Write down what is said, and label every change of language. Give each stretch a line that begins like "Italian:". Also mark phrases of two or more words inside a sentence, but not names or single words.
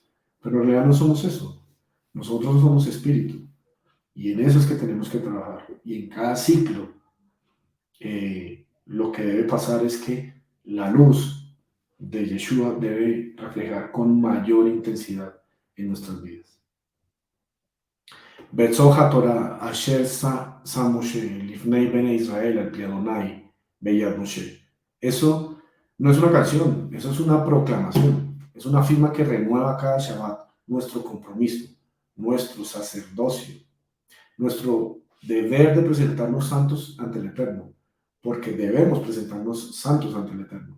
Spanish: Pero en realidad no somos eso. Nosotros somos espíritu. Y en eso es que tenemos que trabajar. Y en cada ciclo, lo que debe pasar es que la luz de Yeshua debe reflejar con mayor intensidad en nuestras vidas.
Hebrew: וזאת התורה אשר שם משה לפני בני ישראל על ה' ביד משה.
Spanish: Eso no es una canción, eso es una proclamación, es una firma que renueva cada Shabbat nuestro compromiso, nuestro sacerdocio, nuestro deber de presentarnos santos ante el Eterno, porque debemos presentarnos santos ante el Eterno.